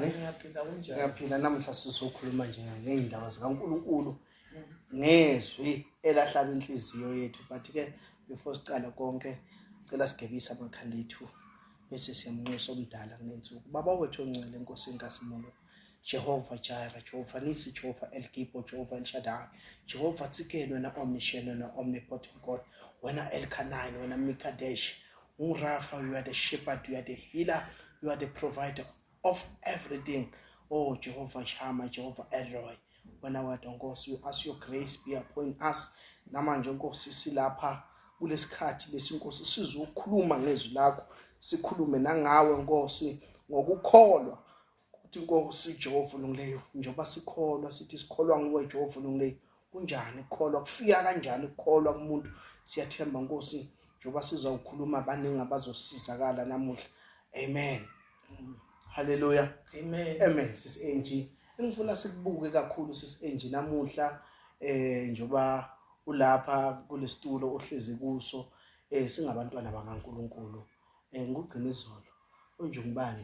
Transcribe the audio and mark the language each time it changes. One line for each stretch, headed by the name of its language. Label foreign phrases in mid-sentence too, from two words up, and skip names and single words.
Zulu: Ngiyaphila unjani? Ngiyaphila namhla sizokhuluma nje ngeindaba zikaNkulunkulu. Ngezwi elahlaba inhliziyo yethu
English: but ke before
Zulu: siqala konke cela sigebisa amakhanda ethu bese siyamnxusa omdala kunensuku. Baba wethu ongcwele Nkosi kaSimulo. Jehovah Jireh, Jehovah Nisi, Jehovah El Gibor, Jehovah El Shaddai, Jehovah Tsikeno, wena omniscient, wena
English: omnipotent God,
Zulu: wena Elkanah, wena Mikadesh,
English: Rafa, you are the shepherd, you are the healer, you are the provider of everything.
Zulu: Oh Jehovah Shammah, Jehovah Elroy, wena wena Nkosi,
English: we ask your grace be upon us.
Zulu: Namanje Nkosi silapha kulesikhathi lesinkosi sizokhuluma ngezwi lakho, sikhulume nangawe Nkosi ngokukholwa. Inkosi Jehova olungileyo njengoba sikholwa sithi sikholwa nguwe Jehova olungileyo kunjani ukukholwa kufika kanjani ukukholwa kumuntu siyathemba Nkosi njengoba sizawukhuluma abaningi abazosizakala namuhla amen haleluya amen sis Angie engifuna sikubuke kakhulu sis Angie namuhla njengoba ulapha kulesitulo ohlezi kuso singabantwana bakaNkuluNkulu ngugcina izolo unje ngubani